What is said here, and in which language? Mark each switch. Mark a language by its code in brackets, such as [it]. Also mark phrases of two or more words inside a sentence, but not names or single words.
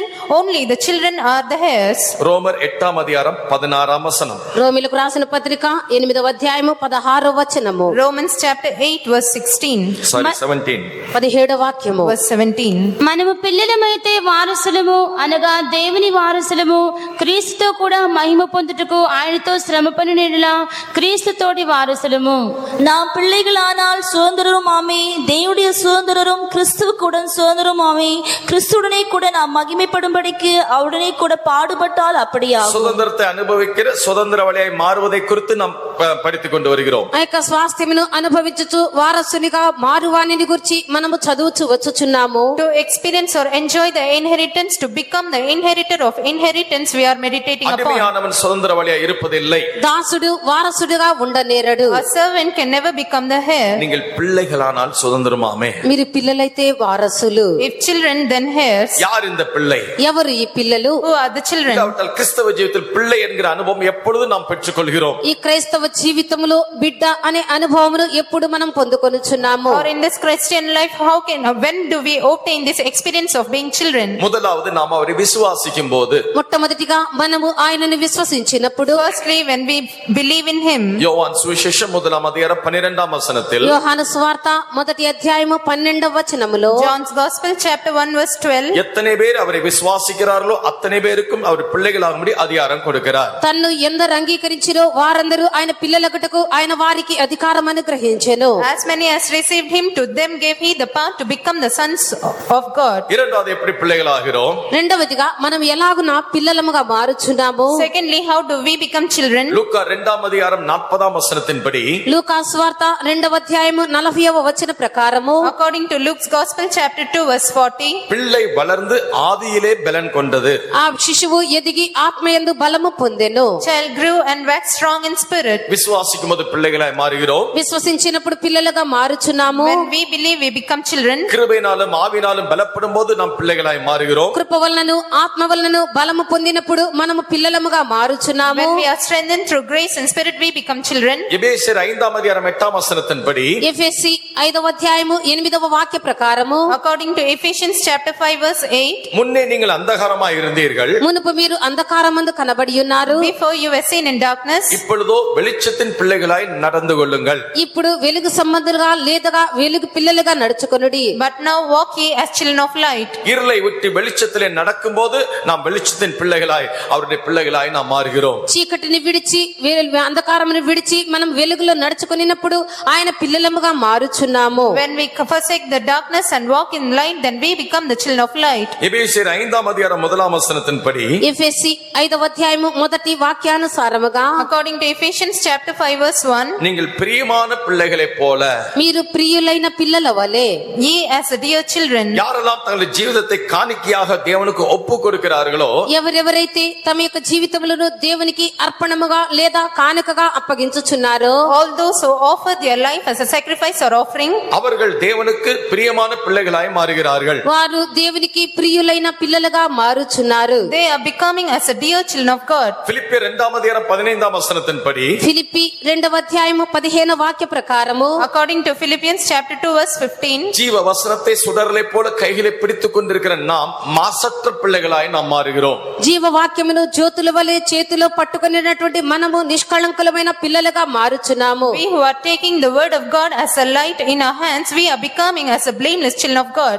[en] Only the children are the heirs. [ta] ரோமர் 8ஆம் அதிகாரம் 16ஆம் வசனம். [te] రోమీయులకు రాసిన పత్రిక 8వ అధ్యాయము 16వ వచనము. [en] Romans chapter 8 verse 16. 17. [te] 17వ వాక్యము. [en] Verse 17. [te] మనము పిల్లలమైతే వారసులము అనగా దేవుని వారసులము, క్రీస్తుతో కూడా మహిమ పొందుటకు ఆయనతో శ్రమ పడినలా క్రీస్తుతోటి వారసులము. [ta] நாம் பிள்ளைகளானால் சுதந்திரரும் ஆமே, தேவனுடைய சுதந்திரரும் கிறிஸ்துவுக்குடன் சுதந்திரரும் ஆமே. கிறிஸ்துடனே கூட நாம் மகிமைப்படும்படிக்கு அவருடனே கூட பாடுபட்டால் அப்படியாகும். சுதந்திரத்தை அனுபவிக்கிற சுதந்திரவாளியாய் மாறுவதை குறித்து நாம் படித்துக் கொண்டு வருகிறோம். [te] ఆ యొక్క స్వాస్థ్యమును అనుభవించుచు వారసునిగా మారువానిని గురించి మనము చదువుచు వచ్చుచున్నాము. [en] To experience or enjoy the inheritance, to become the inheritor of inheritance, we are meditating upon. [ta] அடிமையானவன் சுதந்திரவாளியாய் இருப்பதில்லை. [te] దాసుడు వారసుడుగా ఉండనేరడు. [en] A servant can never become the heir. [ta] நீங்கள் பிள்ளைகளானால் சுதந்திரமாமே. [te] మీరు పిల్లలైతే వారసులు. [en] If children, then heirs. [ta] யார் இந்த பிள்ளை? [te] ఎవరు ఈ పిల్లలు? [en] Who are the children? [ta] இல்லாவிட்டால் கிறிஸ்தவ ஜீவிதத்தில் பிள்ளை என்கிற அனுபவம் எப்பொழுதும் நாம் பெற்றுக்கொள்கிறோம். [te] ఈ క్రైస్తవ జీవితములో బిడ్డ అనే అనుభవమును ఎప్పుడు మనం పొందుకొనుచున్నాము? [en] Or in this Christian life, when do we obtain this experience of being children? [ta] முதலாவது நாம் அவரை விசுவாசிக்கும் போது, [te] మొట్టమొదటిగా మనము ఆయనను విశ్వసించినప్పుడు, [en] Firstly, when we believe in him. [ta] யோவான் சுவிசேஷம் 1ஆம் அதிகாரம் 12ஆம் வசனத்தில், [te] యోహాను సువార్త 1వ అధ్యాయము 12వ వచనములో, [en] John's Gospel chapter 1 verse 12. [ta] எத்தனை பேர் அவரை விசுவாசிக்கிறார்களோ அத்தனை பேருக்கும் அவர் பிள்ளைகளாகும்படி அதிகாரம் கொடுக்கிறார். [te] తన్ను ఎందరు అంగీకరించిరో వారందరూ ఆయన పిల్లలగుటకు ఆయన వారికి అధికారం అనుగ్రహించెను. [en] As many as received him, to them gave he the power to become the sons of God. [ta] இரண்டாவது எப்படி பிள்ளைகளாகிறோம்? [te] రెండవదిగా మనం ఎలాగున పిల్లలముగా మారుచున్నాము? [en] Secondly, how do we become children? [ta] லூக்கா 2ஆம் அதிகாரம் 40ஆம் வசனத்தின்படி, [te] లూకా సువార్త 2వ అధ్యాయము 40వ వచన ప్రకారము, [en] According to Luke's Gospel chapter 2 verse 40. [ta] பிள்ளை வளர்ந்து ஆதியிலே பலன் கொண்டது. [te] ఆ శిశువు ఎదిగి ఆత్మయందు బలము పొందెను. [en] Child grew and waxed strong in spirit. [ta] விசுவாசிக்கும் போது பிள்ளைகளாய் மாறுகிறோம். [te] విశ్వసించినప్పుడు పిల్లలుగా మారుచున్నాము. [en] When we believe, we become children. [ta] கிருபையினாலும் ஆவினாலும் பலப்படும் போது நாம் பிள்ளைகளாய் மாறுகிறோம். [te] కృప వలనను ఆత్మ వలనను బలము పొందినప్పుడు మనము పిల్లలముగా మారుచున్నాము. [en] When we are strengthened through grace and spirit, we become children. [ta] எபேசியர் 5ஆம் அதிகாரம் 8ஆம் வசனத்தின்படி, [te] ఎఫెసీ 5వ అధ్యాయము 8వ వాక్య ప్రకారము, [en] According to Ephesians chapter 5 verse 8. [ta] முன்னே நீங்கள் அந்தகாரமாய் இருந்தீர்கள், [te] మునుపు మీరు అంధకారమందు కనబడి ఉన్నారు. [en] Before you were seen in darkness. [ta] இப்பொழுதோ வெளிச்சத்தின் பிள்ளைகளாய் நடந்து கொள்ளுங்கள். [te] ఇప్పుడు వెలుగు సంబంధులుగా లేదగా వెలుగు పిల్లలుగా నడుచుకొనుడి. [en] But now walk ye as children of light. [ta] இருளை விட்டு வெளிச்சத்திலே நடக்கும்போது நாம் வெளிச்சத்தின் பிள்ளைகளாய் அவருடைய பிள்ளைகள் பிள்ளைகளாய் நாம் மாறுகிறோம். [te] చీకటిని విడిచి అంధకారమును విడిచి మనం వెలుగులో నడుచుకున్నప్పుడు ఆయన పిల్లలముగా మారుచున్నాము. [en] When we forsake the darkness and walk in light, then we become the children of light. [ta] எபேசியர் 5ஆம் அதிகாரம் 1ஆம் வசனத்தின்படி [te] ఎఫెసీ 5వ అధ్యాయము మొదటి వాక్యానుసారముగా [en] According to Ephesians chapter 5 verse 1, [ta] நீங்கள் பிரியமான பிள்ளைகளைப் போல, [te] మీరు ప్రియులైన పిల్లల వలె [en] ye as the dear children. [ta] யாரெல்லாம் தங்கள் ஜீவிதத்தை காணிக்கையாக தேவனுக்கு ஒப்பு கொடுக்கிறார்களோ [te] ఎవరెవరైతే తమ యొక్క జీవితములను దేవునికి అర్పణముగా లేదా కానుకగా అప్పగించుచున్నారో, [en] All those who offer their life as a sacrifice or offering, [ta] அவர்கள் தேவனுக்கு பிரியமான பிள்ளைகளாய் மாறுகிறார்கள். [te] వారు దేవునికి ప్రియులైన పిల్లలుగా మారుచున్నారు. [en] they are becoming as a dear children of God. [ta] பிலிப்பியர் 2ஆம் அதிகாரம் 15ஆம் வசனத்தின்படி [te] ఫిలిప్పీ 2వ అధ్యాయము 15వ వాక్య ప్రకారము, [en] According to Philippians chapter 2 verse 15, [ta] ஜீவ வசனத்தை சுடர்களை போல கைகளை பிடித்துக் கொண்டிருக்கிற நாம் மாசற்ற பிள்ளைகளாய் நாம் மாறுகிறோம். [te] జీవవాక్యమును జ్యోతుల వలె చేతిలో పట్టుకునేటటువంటి మనము నిష్కళంకులమైన పిల్లలుగా మారుచున్నాము. [en] we who are taking the word of God as a light in our hands, we are becoming as a blameless children of God.